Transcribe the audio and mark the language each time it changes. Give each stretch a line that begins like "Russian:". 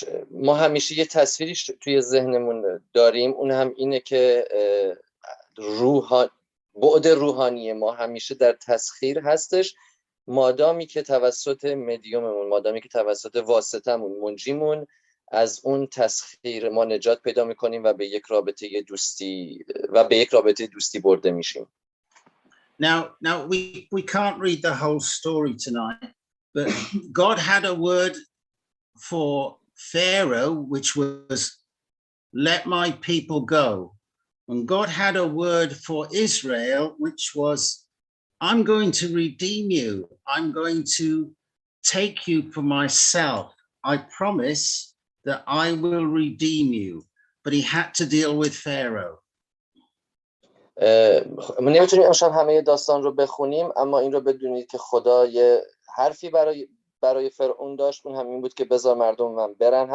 Persian: ما همیشه یه تصویری توی ذهنمون داریم، اون هم اینه که بعد روحانی ما همیشه در تسخیر هستش، مادامی که توسط مدیوممون، مادامی که توسط واسطمون، منجیمون، از اون تسخیر ما نجات پیدا میکنیم و به یک رابطه دوستی برده میشیم.
English: Now we can't read the whole story tonight, but God had a word for Pharaoh, which was, let my people go. And God had a word for Israel, which was, I'm going to redeem you. I'm going to take you for myself. I promise that I will redeem you. But he had to deal with Pharaoh.
Persian: ما نمیتونیم امشب همه داستان رو بخونیم، اما این رو بدونید که خدا یه حرفی برای فرعون داشت، اون هم این بود که بذار مردم من برن.